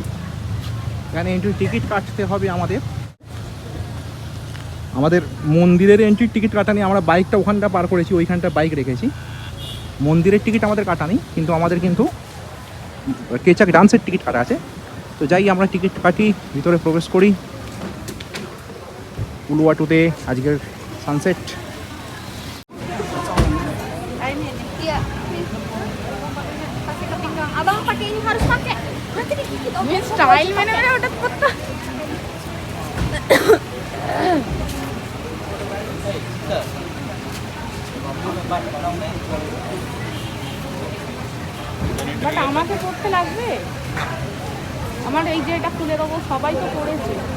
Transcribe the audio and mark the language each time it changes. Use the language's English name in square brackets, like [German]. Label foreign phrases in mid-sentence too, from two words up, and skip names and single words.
[Bangla] এখানে এন্ট্রি টিকিট কাটতে হবে আমাদের মন্দিরের এন্ট্রির টিকিট কাটা নেই। আমরা বাইকটা ওখানটা পার করেছি, ওইখানটা বাইক রেখেছি। মন্দিরের টিকিট আমাদের কাটা নেই, কিন্তু আমাদের কিন্তু কেচাক ডান্সের টিকিট কাটা আছে। তো যাই আমরা টিকিট কাটি, ভিতরে প্রবেশ করি। উলুয়াটুতে আজকের সানসেট। [Indonesian] Abang pakai ini harus pakai. Nanti dikit style mana udah potong. [Bangla] বাট আমাকে করতে লাগবে, আমার এই যে এটা খুলে দেবো, সবাই তো করেছে।